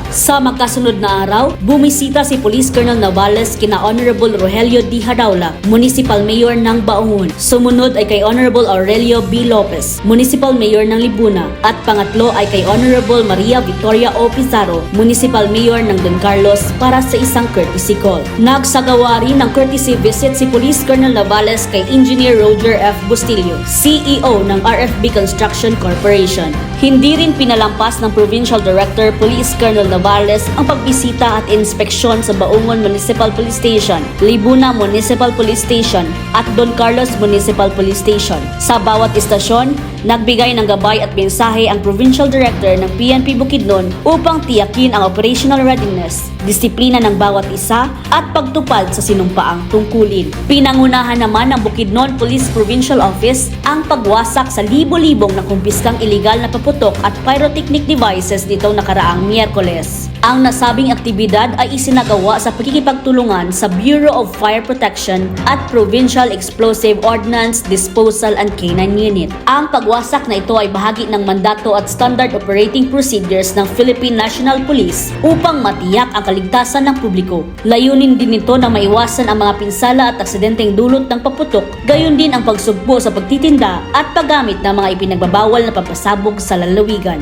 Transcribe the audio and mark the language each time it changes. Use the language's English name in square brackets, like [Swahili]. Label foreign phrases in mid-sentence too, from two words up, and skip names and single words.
[Filipino] Sa magkasunod na araw, bumisita si Police Colonel Navales kina Honorable Rogelio D. Haraula, Municipal Mayor ng Baongon. Sumunod ay kay Honorable Aurelio B. Lopez, Municipal Mayor ng Libuna, at pangatlo ay kay Honorable Maria Victoria O. Pizarro, Municipal Mayor ng Don Carlos, para sa isang [English] courtesy call. [Filipino] Nagsagawa rin ng [English] courtesy visit [Filipino] si Police Colonel Navales kay Engineer Roger F. Bustillo, CEO ng RFB Construction Corporation. Hindi rin pinalampas ng Provincial Director Police Colonel Navales ang pagbisita at inspeksyon sa Baongon Municipal Police Station, Libuna Municipal Police Station at Don Carlos Municipal Police Station. Sa bawat istasyon, nagbigay ng gabay at mensahe ang Provincial Director ng PNP Bukidnon upang tiyakin ang [English] operational readiness, [Filipino] disiplina ng bawat isa at pagtupad sa sinumpaang tungkulin. Pinangunahan naman ng Bukidnon Police Provincial Office ang pagwasak sa libo-libong na kumpiskang iligal na paputok at [English] pyrotechnic devices [Filipino] nitong nakaraang Miyerkules. Ang nasabing aktibidad ay isinagawa sa pakikipagtulungan sa Bureau of Fire Protection at Provincial Explosive Ordnance Disposal and K9 Unit. Ang pagwasak na ito ay bahagi ng mandato at [English] standard operating procedures [Filipino] ng Philippine National Police upang matiyak ang kaligtasan ng publiko. Layunin din nito na maiwasan ang mga pinsala at aksidenteng dulot ng paputok, gayon din ang pagsugpo sa pagtitinda at paggamit ng mga ipinagbabawal na pampasabog sa lalawigan.